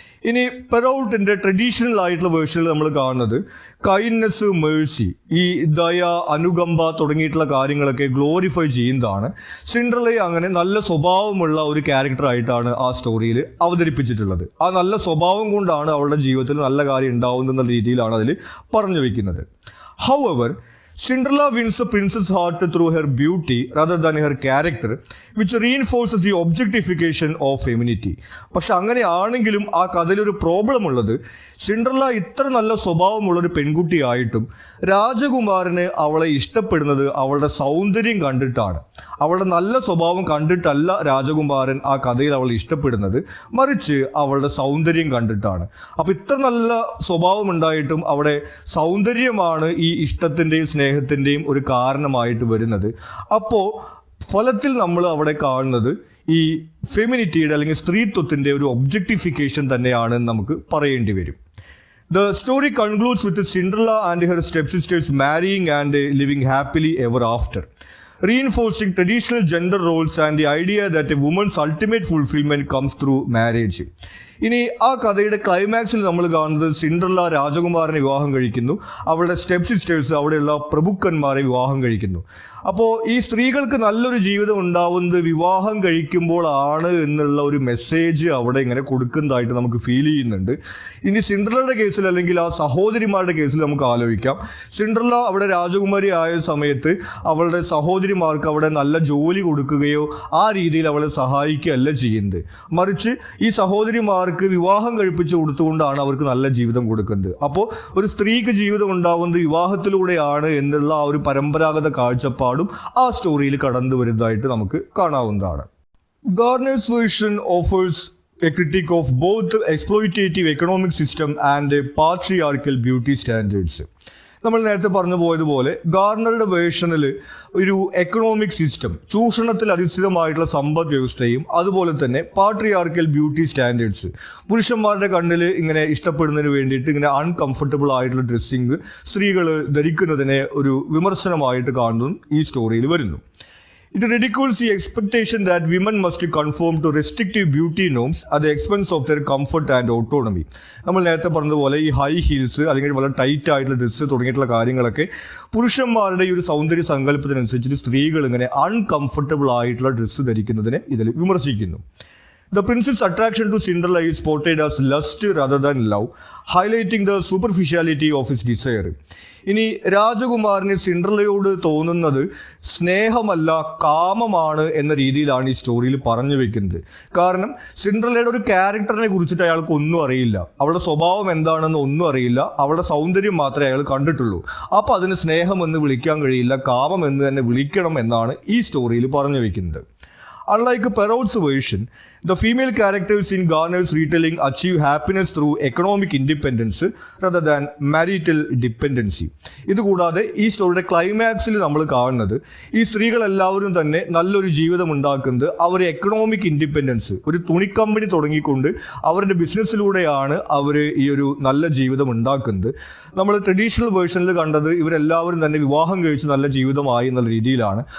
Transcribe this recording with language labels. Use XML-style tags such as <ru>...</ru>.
<ml>ഇനി പെറൗട്ടിൻ്റെ ട്രഡീഷണൽ ആയിട്ടുള്ള വേർഷനിൽ നമ്മൾ കാണുന്നത് കൈൻഡ്നെസ്, മേഴ്സി, ഈ ദയ, അനുകമ്പ തുടങ്ങിയിട്ടുള്ള കാര്യങ്ങളൊക്കെ ഗ്ലോറിഫൈ ചെയ്യുന്നതാണ്. സിൻഡർലയെ അങ്ങനെ നല്ല സ്വഭാവമുള്ള ഒരു ക്യാരക്ടറായിട്ടാണ് ആ സ്റ്റോറിയിൽ അവതരിപ്പിച്ചിട്ടുള്ളത്. ആ നല്ല സ്വഭാവം കൊണ്ടാണ് അവളുടെ ജീവിതത്തിൽ നല്ല കാര്യം ഉണ്ടാവുന്ന രീതിയിലാണ് അതിൽ പറഞ്ഞു വയ്ക്കുന്നത്.</ml> <en>However, Cinderella wins the prince's heart through her beauty rather than her character, which reinforces the objectification of femininity.</en> <ml>പക്ഷെ അങ്ങനെയാണെങ്കിലും ആ കഥയിലൊരു പ്രോബ്ലം ഉള്ളത്, സിൻഡർല ഇത്ര നല്ല സ്വഭാവമുള്ളൊരു പെൺകുട്ടിയായിട്ടും രാജകുമാരന് അവളെ ഇഷ്ടപ്പെടുന്നത് അവളുടെ സൗന്ദര്യം കണ്ടിട്ടാണ്. അവളുടെ നല്ല സ്വഭാവം കണ്ടിട്ടല്ല രാജകുമാരൻ ആ കഥയിൽ അവളെ ഇഷ്ടപ്പെടുന്നത്, മറിച്ച് അവളുടെ സൗന്ദര്യം കണ്ടിട്ടാണ്. അപ്പോൾ ഇത്ര നല്ല സ്വഭാവം ഉണ്ടായിട്ടും അവിടെ സൗന്ദര്യമാണ് ഈ ഇഷ്ടത്തിൻ്റെയും സ്നേഹത്തിൻ്റെയും ഒരു കാരണമായിട്ട് വരുന്നത്. അപ്പോൾ ഫലത്തിൽ നമ്മൾ അവിടെ കാണുന്നത് ഈ ഫെമിനിറ്റിയുടെ അല്ലെങ്കിൽ സ്ത്രീത്വത്തിൻ്റെ ഒരു ഒബ്ജക്റ്റിഫിക്കേഷൻ തന്നെയാണെന്ന് നമുക്ക് പറയേണ്ടി വരും.</ml> <en>The story concludes with Cinderella and her stepsisters marrying and living happily ever after, reinforcing traditional gender roles and the idea that a woman's ultimate fulfillment comes through marriage.</en> <ml>ഇനി ആ കഥയുടെ ക്ലൈമാക്സിൽ നമ്മൾ കാണുന്നത് സിൻഡർല രാജകുമാരനെ വിവാഹം കഴിക്കുന്നു, അവളുടെ സ്റ്റെപ്പ് സിസ്റ്റേഴ്സ് അവിടെയുള്ള പ്രഭുക്കന്മാരെ വിവാഹം കഴിക്കുന്നു. അപ്പോൾ ഈ സ്ത്രീകൾക്ക് നല്ലൊരു ജീവിതം ഉണ്ടാവുന്നത് വിവാഹം കഴിക്കുമ്പോഴാണ് എന്നുള്ള ഒരു മെസ്സേജ് അവിടെ ഇങ്ങനെ കൊടുക്കുന്നതായിട്ട് നമുക്ക് ഫീൽ ചെയ്യുന്നുണ്ട്. ഇനി സിൻഡർലയുടെ കേസിൽ അല്ലെങ്കിൽ ആ സഹോദരിമാരുടെ കേസിൽ നമുക്ക് ആലോചിക്കാം. സിൻഡർല അവിടെ രാജകുമാരി ആയ സമയത്ത് അവളുടെ സഹോദരിമാർക്ക് അവിടെ നല്ല ജോലി കൊടുക്കുകയോ ആ രീതിയിൽ അവളെ സഹായിക്കുകയല്ല ചെയ്യുന്നത്, മറിച്ച് ഈ സഹോദരിമാർക്ക് വിവാഹം കഴിപ്പിച്ച് കൊടുത്തുകൊണ്ടാണ് അവർക്ക് നല്ല ജീവിതം കൊടുക്കുന്നത്. അപ്പോൾ ഒരു സ്ത്രീക്ക് ജീവിതം ഉണ്ടാവുന്നത് വിവാഹത്തിലൂടെയാണ് എന്നുള്ള ആ ഒരു പരമ്പരാഗത കാഴ്ചപ്പാടും ആ സ്റ്റോറിയിൽ കടന്നു വരുന്നതായിട്ട് നമുക്ക് കാണാവുന്നതാണ്. ഗാർണേഴ്സ് version offers</ml> <en>a critique of both the exploitative economic system and patriarchal beauty standards.</en> <ml>നമ്മൾ നേരത്തെ പറഞ്ഞു പോയതുപോലെ ഗാർണറുടെ വേർഷനിൽ ഒരു എക്കണോമിക് സിസ്റ്റം, ചൂഷണത്തിൽ അധിഷ്ഠിതമായിട്ടുള്ള സമ്പദ് വ്യവസ്ഥയും അതുപോലെ തന്നെ പാട്രിയാർക്കൽ ബ്യൂട്ടി സ്റ്റാൻഡേർഡ്സ്, പുരുഷന്മാരുടെ കണ്ണിൽ ഇങ്ങനെ ഇഷ്ടപ്പെടുന്നതിന് വേണ്ടിയിട്ട് ഇങ്ങനെ അൺകംഫർട്ടബിൾ ആയിട്ടുള്ള ഡ്രസ്സിങ് സ്ത്രീകൾ ധരിക്കുന്നതിനെ ഒരു വിമർശനമായിട്ട് കാണുന്നതും ഈ സ്റ്റോറിയിൽ വരുന്നു.</ml> <en>It ridicules the expectation that women must conform to restrictive beauty norms at the expense of their comfort and autonomy.</en> <ml>നമ്മൾ നേരത്തെ പറഞ്ഞതുപോലെ ഈ ഹൈ ഹീൽസ് അല്ലെങ്കിൽ വളരെ ടൈറ്റ് ആയിട്ടുള്ള ഡ്രസ്സ് തുടങ്ങിയിട്ടുള്ള കാര്യങ്ങളൊക്കെ പുരുഷന്മാരുടെ ഈ ഒരു സൗന്ദര്യ സങ്കല്പത്തിനനുസരിച്ചിട്ട് സ്ത്രീകൾ ഇങ്ങനെ അൺകംഫർട്ടബിൾ ആയിട്ടുള്ള ഡ്രസ്സ് ധരിക്കുന്നതിനെ ഇതിൽ വിമർശിക്കുന്നു.</ml> <en>The prince's attraction to Cinderella is portrayed as lust rather than love, highlighting the superficiality of his desire.</en> <ml>ഇനി രാജകുമാരന് സിൻഡർലയോട് തോന്നുന്നത് സ്നേഹമല്ല കാമമാണ് എന്ന രീതിയിലാണ് ഈ സ്റ്റോറിയിൽ പറഞ്ഞു വെക്കുന്നത്. കാരണം സിൻഡർലയുടെ ഒരു ക്യാരക്ടറിനെ കുറിച്ചിട്ട് അയാൾക്ക് ഒന്നും അറിയില്ല, അവളുടെ സ്വഭാവം എന്താണെന്ന് ഒന്നും അറിയില്ല, അവളുടെ സൗന്ദര്യം മാത്രമേ അയാൾ കണ്ടിട്ടുള്ളൂ. അപ്പോൾ അതിന് സ്നേഹം എന്ന് വിളിക്കാൻ കഴിയില്ല, കാമം എന്ന് തന്നെ വിളിക്കണം എന്നാണ് ഈ സ്റ്റോറിയിൽ പറഞ്ഞു വെക്കുന്നത്.</ml> <en>Unlike Perrault's version, the female characters in Garner's retelling achieve happiness through economic independence rather than marital dependency.</en> <ml>ഇതുകൂടാതെ ഈ സ്റ്റോറിയുടെ ക്ലൈമാക്സിൽ നമ്മൾ കാണുന്നത് ഈ സ്ത്രീകളെല്ലാവരും തന്നെ നല്ലൊരു ജീവിതം ഉണ്ടാക്കുന്നത് അവർ എക്കണോമിക് ഇൻഡിപെൻഡൻസ്, ഒരു തുണിക്കമ്പനി തുടങ്ങിക്കൊണ്ട് അവരുടെ ബിസിനസ്സിലൂടെയാണ് അവർ ഈ ഒരു നല്ല ജീവിതം ഉണ്ടാക്കുന്നത്. നമ്മൾ ട്രഡീഷണൽ വേർഷനിൽ കണ്ടത് ഇവരെല്ലാവരും തന്നെ വിവാഹം കഴിച്ച് നല്ല ജീവിതമായി എന്നുള്ള രീതിയിലാണ്.</ml>